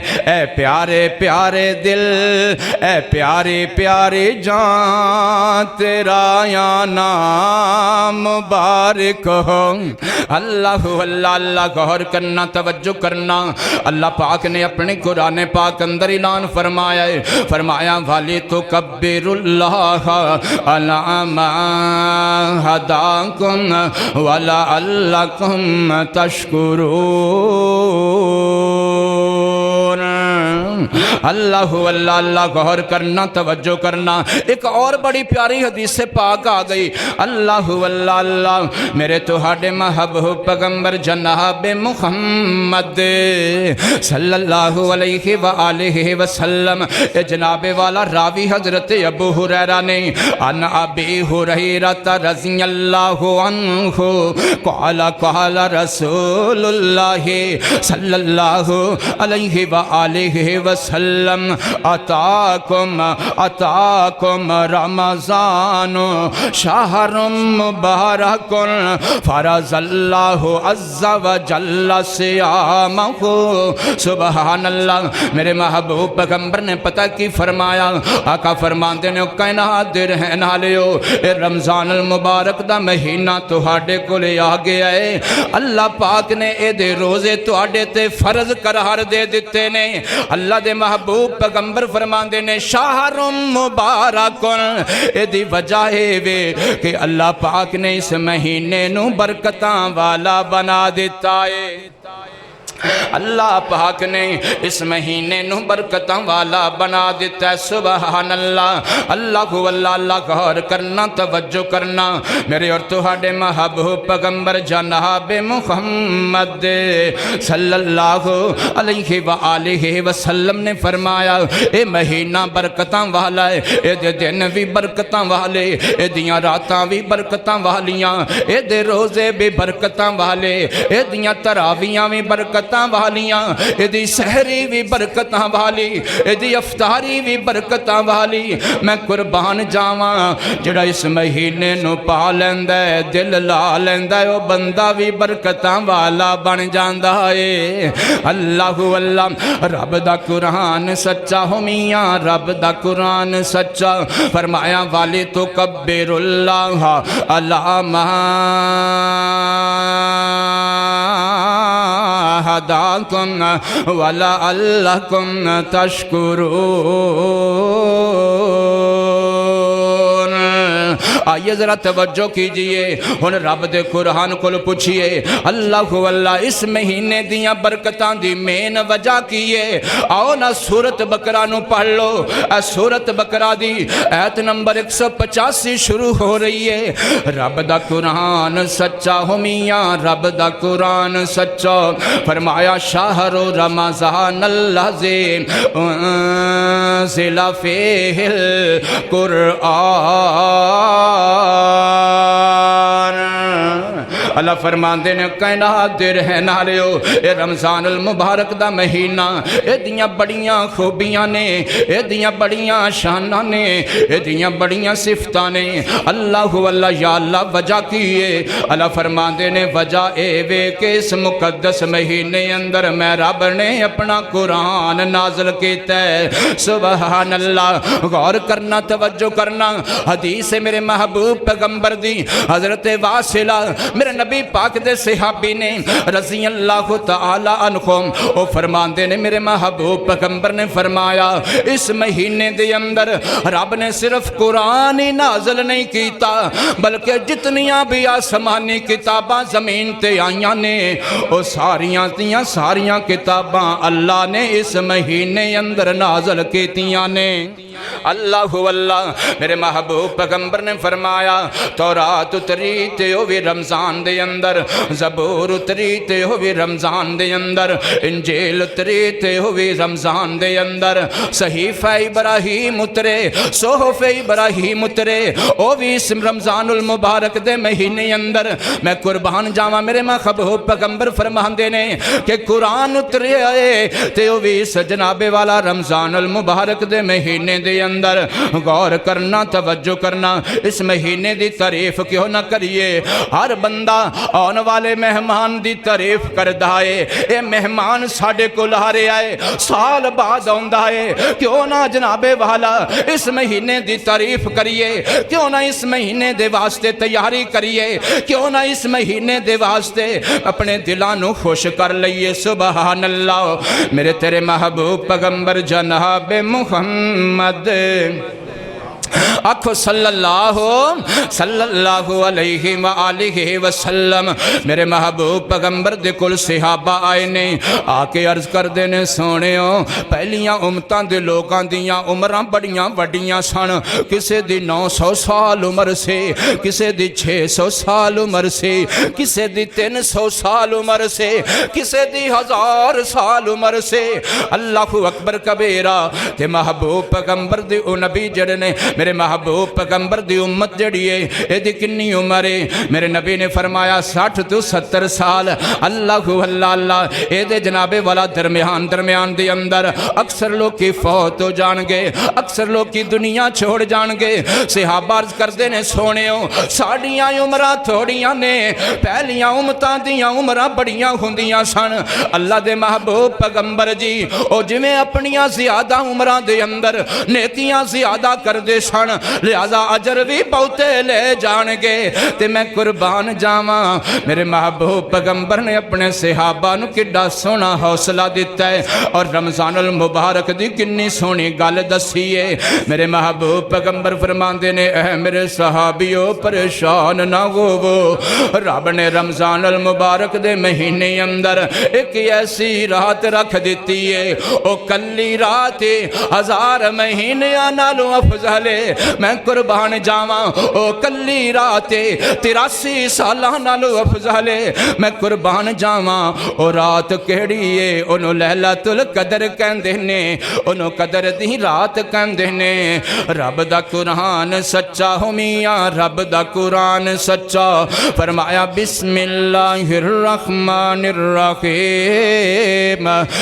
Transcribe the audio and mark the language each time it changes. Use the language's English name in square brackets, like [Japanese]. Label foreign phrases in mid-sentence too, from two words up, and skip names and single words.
[Punjabi] اے پیارے پیارے دل، اے پیاری پیاری جان تیرا یا نام مبارک ہو۔ [Urdu] اللہ اللہ اللہ، غور کرنا، توجہ کرنا۔ اللہ پاک نے اپنے قرآن پاک اندر اعلان فرمایا ہے، فرمایا [Arabic] وَلِتُكَبِّرُ اللَّهَ عَلَىٰ مَا هَدَاكُمْ وَلَعَلَّكُمْ تَشْكُرُونَ۔ [Urdu] اللہ اللہ اللہ، غور کرنا، توجہ کرنا۔ [Punjabi] ایک اور بڑی پیاری حدیث پاک آ گئی۔ اللہ اللہ اللہ، میرے تہاڈے محبوب پیغمبر جناب محمد [Arabic] صلی اللہ علیہ وآلہ وسلم، [Punjabi] اے جناب والا راوی حضرت ابو ہریرہ نے [Arabic] عن ابی ہریرہ رضی اللہ عنہ قال قال رسول اللہ صلی اللہ علیہ وآلہ وسلم اتاکم رمضان شہر مبارک فرض اللہ عز وجل صیامہ۔ سبحان اللہ، [Punjabi] میرے محبوب پیغمبر نے پتہ کی فرمایا، آقا فرماندے نے کائنات دے رہن والےو، اے رمضان المبارک دا مہینہ تہاڈے کولے آ گیا ہے۔ اللہ پاک نے اے دے روزے تہاڈے تے فرض قرار دے دتے نے۔ اللہ دے محبوب پیغمبر فرماندے نے [Arabic] شہر مبارک، [Punjabi] اے دی وجہ ہے وے کہ اللہ پاک نے اس مہینے نو برکتاں والا بنا دیتا ہے۔ اللہ پاک نے اس مہینے نو برکتاں والا بنا دیتا ہے۔ [Arabic] سبحان اللہ، [Urdu] اللہ اللہ اللہ، غور کرنا، توجہ کرنا۔ [Punjabi] میرے اور تہاڈے محبوب پیغمبر جناب محمد [Arabic] صلی اللہ علیہ وآلہ وسلم [Punjabi] نے فرمایا اے مہینہ برکتاں والا ہے، اے دے دن بھی برکتاں والے، اے دیاں راتاں بھی برکتاں والیاں، اے دے روزے بھی برکتاں والے، اے دیاں تراویاں بھی برکتاں والیاں، اے دی سحری بھی برکتاں والی، اے دی افطاری بھی برکتاں والی۔ میں قربان جاواں جڑا اس مہینے نو پا لیندا ہے، دل لا لیندا ہے، او بندہ بھی برکتاں والا بن جاندا ہے۔ اللہ اللہ، رب دا قرآن سچا ہو میاں، رب دا قرآن سچا۔ [Arabic] فرمایا وَلِتُكَبِّرُ اللَّهَ عَلَىٰ مَا هَدَاكُمْ وَلَعَلَّكُمْ تَشْكُرُونَ۔ [Urdu] آئیے ذرا توجہ کیجئے، [Punjabi] ہن رب دے قرآن کو پوچھئے اللہ اللہ اس مہینے دیاں برکتاں دی مین وجہ کیے۔ آؤ نا سورت بقرہ نو پڑھ لو، سورت بقرہ دی ایت نمبر 185 شروع ہو رہی ہے۔ رب دا قرآن سچا ہو میاں، رب دا قرآن سچا۔ [Arabic] فرمایا شہر رمضان الذی انزل فیہ القرآن۔ [Punjabi] اللہ فرماندے نے کائنات دے رہن والےو، اے رمضان المبارک دا مہینہ، اے دیاں بڑیاں خوبیاں نے، اے دیاں بڑیاں شاناں نے، اے دیاں بڑیاں صفتاں نے۔ اللہ اللہ، یا اللہ وجہ کیے؟ اللہ فرماندے نے وجہ اے وے کہ اس مقدس مہینے اندر میں رب نے اپنا قرآن نازل کیتا ہے۔ [Arabic] سبحان اللہ، [Urdu] غور کرنا، توجہ کرنا۔ [Punjabi] حدیث میرے محبوب پیغمبر دی حضرت واصلہ، میرے نبی نبی پاک دے صحابی نے [Arabic] رضی اللہ تعالی عنہم [Punjabi] او فرماندے نے میرے محبوب پیغمبر نے فرمایا اس مہینے دے اندر رب نے صرف قرآن ہی نازل نہیں کیتا بلکہ جتنیاں بھی آسمانی کتاباں زمین تے آئیاں نے او ساریاں کتاباں اللہ نے اس مہینے اندر نازل کیتیاں نے اللہ اللہ میرے محبوب پیغمبر نے فرمایا تورات اتری تے ہوئی رمضان دے اندر زبور اتری تے ہوئی رمضان دے اندر انجیل اتری تے ہوئی رمضان دے اندر صحیفہ ابراہیم اترے صحف ابراہیم اترے او بھی اس رمضان المبارک دے مہینے اندر میں قربان جاواں میرے محبوب پیغمبر فرماندے نے کہ قرآن اترے آئے تے وہ بھی اس جناب والا رمضان المبارک دے مہینے دے اندر غور کرنا توجہ کرنا اس مہینے دی تعریف کیوں نہ کریے ہر بندہ آن والے مہمان دی تعریف کردا ہے اے مہمان ساڈے کول آ رہا ہے سال بعد آندا ہے کیوں نہ جناب والا اس مہینے دی تعریف کریے کیوں نہ اس مہینے دے واسطے تیاری کریے کیوں نہ اس مہینے دے واسطے اپنے دلاں نو خوش کر لئیے [Arabic] سبحان اللہ [Punjabi] میرے تیرے محبوب پیغمبر جناب محمد آکھو [Arabic] صلی اللہ علیہ وآلہ وسلم [Punjabi] میرے محبوب پیغمبر دے کل صحابہ آئے نے آ کے عرض کر دینے سونےوں پہلیاں امتاں دے لوگاں دیاں عمران بڑیاں وڈیاں سن کسے دی 900 سال عمر سے کسے دی 600 سال عمر سے کسے دی 300 سال عمر سے کسے دی 1000 سال عمر سے [Arabic] اللہ اکبر کبیرہ [Punjabi] تے محبوب پیغمبر دے او نبی جڑے نے میرے محبوب پیغمبر دی امت جڑی ہے اے دی کنی عمر ہے میرے نبی نے فرمایا 60 تو 70 سال اللہ اللہ اے دے جناب والا درمیان دے اندر اکثر لوگ کی فوت ہو جان گے اکثر لوگ کی دنیا چھوڑ جان گے صحابہ عرض کر دینے سونےوں ساڑیاں عمرہ تھوڑیاں نے پہلیاں امتاں دیاں عمرہ بڑیاں ہوندیاں سن اللہ دے محبوب پیغمبر جی او جویں اپنیاں زیادہ عمرہ دے اندر نیکیاں زیادہ کر دے سن لہذا اجر بھی بہتے لے جان گے تے میں قربان جاواں میرے محبوب پیغمبر نے اپنے صحابہ نو کڈا سونا حوصلہ دیتا ہے اور رمضان المبارک دی کنی سونی گل دسیے میرے محبوب پیغمبر فرماندے نے اے میرے صحابیوں پریشان نہ ہوو رب نے رمضان المبارک دے مہینے اندر ایک ایسی رات رکھ دیتی ہے او کلی رات 1000 مہینے نالوں افضل میں قربان جاواں او کلی رات 83 سالہ نالوں افضل میں قربان جاواں او رات کیڑی ہے انہوں [Arabic] لیلۃ القدر [Punjabi] کہندے نے انہوں قدر دی رات کہندے نے رب دا قرآن سچا ہو میاں رب دا قرآن سچا فرمایا [Arabic] بسم اللہ الرحمن الرحیم